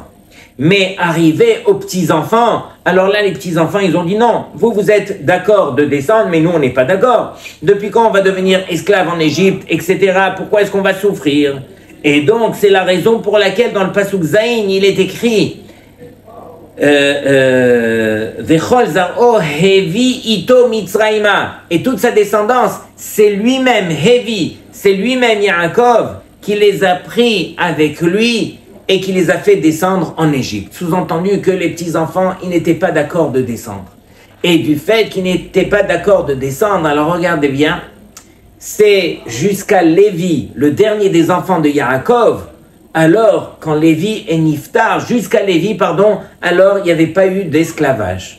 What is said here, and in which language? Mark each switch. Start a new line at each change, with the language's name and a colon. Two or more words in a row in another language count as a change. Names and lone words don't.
French: Mais arrivé aux petits-enfants, alors là, les petits-enfants, ils ont dit non, vous êtes d'accord de descendre, mais nous, on n'est pas d'accord. Depuis quand on va devenir esclave en Égypte, etc. Pourquoi est-ce qu'on va souffrir? Et donc, c'est la raison pour laquelle, dans le pasuk Zayin, il est écrit
Hebrew: וכל זרעו הביא אתו מצרימה.
French: Et toute sa descendance, c'est lui-même, Hevi, c'est lui-même Yaakov, qui les a pris avec lui, et qui les a fait descendre en Égypte. Sous-entendu que les petits-enfants, ils n'étaient pas d'accord de descendre. Et du fait qu'ils n'étaient pas d'accord de descendre, alors regardez bien, c'est jusqu'à Lévi, le dernier des enfants de Yaakov, alors quand Lévi est Niftar, jusqu'à Lévi, pardon, alors il n'y avait pas eu d'esclavage.